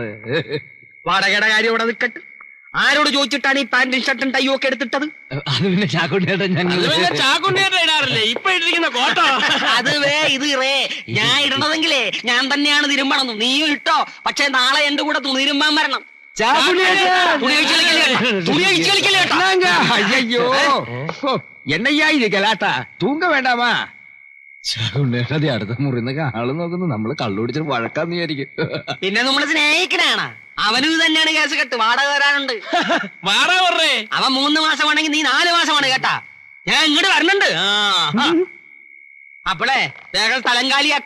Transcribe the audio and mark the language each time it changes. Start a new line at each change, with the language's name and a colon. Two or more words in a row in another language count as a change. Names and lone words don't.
Malayalam: വാടകയുടെ കാര്യം ഇവിടെ നിൽക്കട്ടെ. ആരോട് ചോദിച്ചിട്ടാണ് ഈ പാന്റും ഷർട്ടും ടൈയും ഒക്കെ എടുത്തിട്ടത്? അത് പിന്നെ ചാക്കുണ്ണേട്ടാ, ഞങ്ങൾ ചാക്കുണ്ണേട്ടാ ഇടാറില്ലേ ഇപ്പൊ ഇട്ടിരിക്കുന്ന കോട്ടോ? അത് ഇത് ഞാൻ ഇടണതെങ്കിലേ ഞാൻ തന്നെയാണ് തിരുമ്പണം. നീയും ഇട്ടോ, പക്ഷെ നാളെ എന്റെ കൂടെ തുണിരുമ്പാൻ വരണം.
Tamil: ஐயோ என்னையா இது கலாட்டா? தூங்க வேண்டாமா?
Malayalam: ചാക്കുണ്ണേട്ട അടുത്ത മുറിന്നൊക്കെ ആള് നോക്കുന്നു. നമ്മള് കള്ളുപിടിച്ചിട്ട് വഴക്കാന്ന് വിചാരിക്കും. പിന്നെ നമ്മള് സ്നേഹിക്കണാണ്. അവനും ഇത് തന്നെയാണ് കേസ് കെട്ട്. വാടക തരാനുണ്ട്. വാടക പറഞ്ഞേ അവൻ 3 മാസമാണെങ്കിൽ നീ 4 മാസമാണ് കേട്ടാ. ഞാൻ ഇങ്ങോട്ട് വരണുണ്ട്. അപ്പളേ വേഗം സ്ഥലം കാലിയാക്ക്.